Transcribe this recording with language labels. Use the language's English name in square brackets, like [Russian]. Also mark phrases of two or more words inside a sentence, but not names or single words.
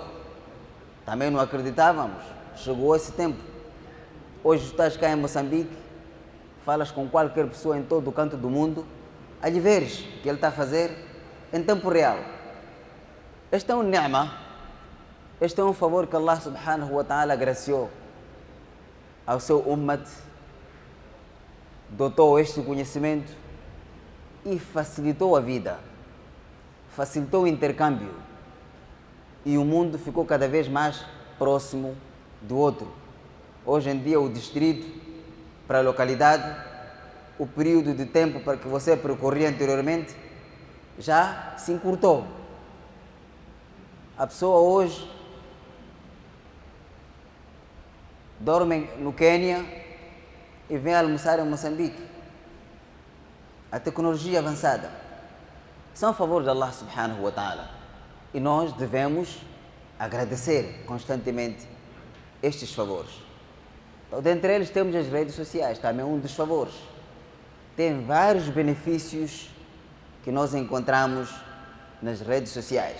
[Portuguese] Também não acreditávamos. Chegou esse tempo. Hoje estás cá em Moçambique, falas com qualquer pessoa em todo o canto do mundo, ali veres o que ele está a fazer em tempo real. Este é um ni'ma, este é um favor que [Arabic] الله سبحانه وتعالى [Portuguese] agraciou ao seu ummat, dotou este conhecimento e facilitou a vida, facilitou o intercâmbio e o mundo ficou cada vez mais próximo do outro. Hoje em dia o distrito para a localidade, o período de tempo para que você percorria anteriormente já se encurtou. A pessoa hoje dorme no Quênia e vem almoçar em Moçambique. A tecnologia avançada são favores de [Arabic] الله سبحانه وتعالى [Portuguese] e nós devemos agradecer constantemente estes favores. Então, dentre eles temos as redes sociais, também um dos favores. Tem vários benefícios que nós encontramos nas redes sociais.